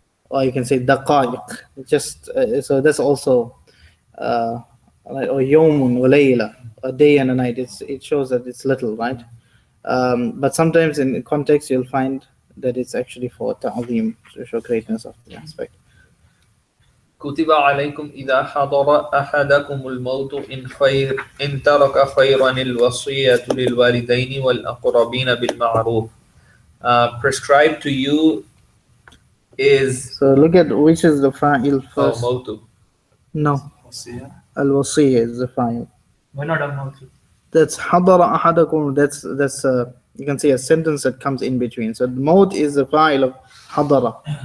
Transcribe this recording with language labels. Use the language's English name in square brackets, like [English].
[English] Or you can say daqa'iq, just so that's also right? Or yawmun wa layla, a day and a night. It shows that it's little, right? But sometimes in context you'll find that it's actually for ta'zim, to show greatness of the aspect. [Arabic] كتب عليكم إذا حضر أحدكم الموت إن ترك خيرا الوصية للوالدين والأقربين بالمعروف. [English] Prescribed to you is So look at which is the fa'il first. [Arabic] موت. [English] No, Wasiya? al-wasiyya is the fa'il. Why not al-maut? That's hadara ahadakum. That's you can say a sentence that comes in between. So maut is the fa'il of hadara.